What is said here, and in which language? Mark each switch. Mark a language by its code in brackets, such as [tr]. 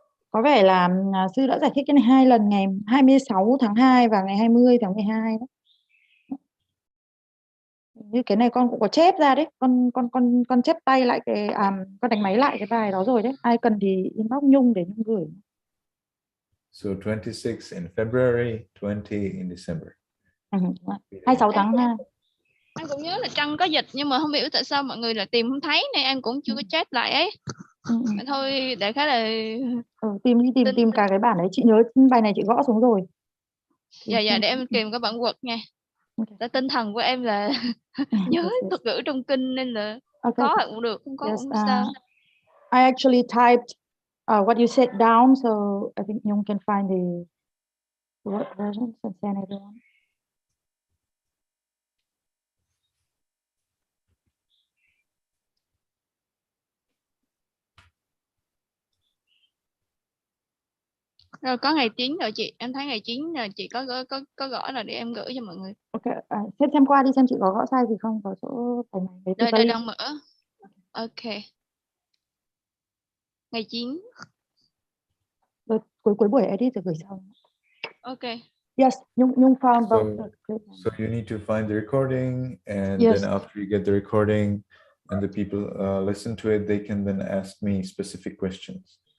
[vi] Có vẻ là sư đã giải thích cái này 2 lần, ngày 26 tháng 2 và ngày 20 tháng 12 đó. Như cái này con cũng có chép ra đấy, con chép tay lại cái con đánh máy lại cái bài đó rồi đấy. Ai cần thì inbox Nhung để Nhung gửi. [en] So 26 in February, 20 in December. [vi] 26 tháng 2. Anh cũng nhớ là Trăng có dịch nhưng mà không hiểu tại sao mọi người lại tìm không thấy nên anh cũng chưa có chat lại ấy. Thôi đại khái là tìm cả cái bản đấy. Chị nhớ bài này chị gõ xuống rồi. Dạ để em tìm cái bản Word nha. Okay. Tinh thần của em là nhớ thuật ngữ trong kinh nên là có là cũng được, không có cũng sao. [en] I actually typed what you said down, so I think you can find the Word version and send everyone. [vi] Rồi có ngày 9 rồi chị, em thấy ngày 9 là chị có gõ là để em gửi cho mọi người. Ok, xem qua đi xem chị có gõ sai gì không, có chỗ bài này. Đây đang mở. Ok. Ngày 9. Rồi, cuối buổi edit rồi gửi sau. Ok. [en] Yes, Nhung found both. So you need to find the recording, and then after you get the recording and the people listen to it, they can then ask me specific questions.